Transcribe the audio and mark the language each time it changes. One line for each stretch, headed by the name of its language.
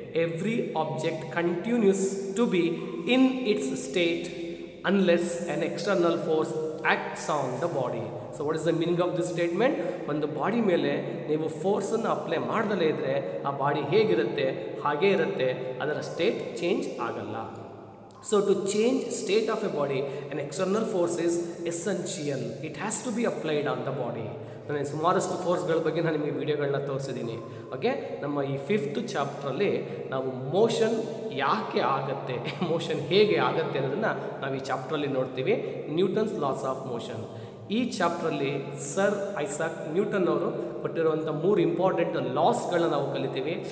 English: Every object continues to be in its state unless an external force acts on the body. So what is the meaning of this statement?
Kannada: ಒಂದು body ಮೇಲೆ ನೀವು ಫೋರ್ಸನ್ನು apply ಮಾಡದಲೇ ಇದ್ದರೆ ಆ body ಹೇಗಿರುತ್ತೆ ಹಾಗೇ ಇರುತ್ತೆ, ಅದರ ಸ್ಟೇಟ್ ಚೇಂಜ್ ಆಗಲ್ಲ.
English: So to change state of a body, an external force is essential. It has to be applied on the body.
Kannada: ನಾನು ಸುಮಾರಷ್ಟು ಫೋರ್ಸ್ಗಳ ಬಗ್ಗೆ ನಾನು ನಿಮಗೆ ವಿಡಿಯೋಗಳನ್ನ ತೋರಿಸಿದ್ದೀನಿ. ಓಕೆ, ನಮ್ಮ ಈ 5th ಚಾಪ್ಟ್ರಲ್ಲಿ ನಾವು ಮೋಷನ್ ಯಾಕೆ ಆಗುತ್ತೆ, ಮೋಷನ್ ಹೇಗೆ ಆಗುತ್ತೆ ಅನ್ನೋದನ್ನು ನಾವು ಈ ಚಾಪ್ಟ್ರಲ್ಲಿ ನೋಡ್ತೀವಿ. Newton's loss of motion. ಈ ಚಾಪ್ಟ್ರಲ್ಲಿ ಸರ್ ಐಸಾಕ್ ನ್ಯೂಟನ್ ಅವರು ಕೊಟ್ಟಿರುವಂಥ 3 ಇಂಪಾರ್ಟೆಂಟ್ ಲಾಸ್ಗಳನ್ನ ನಾವು ಕಲಿತೀವಿ.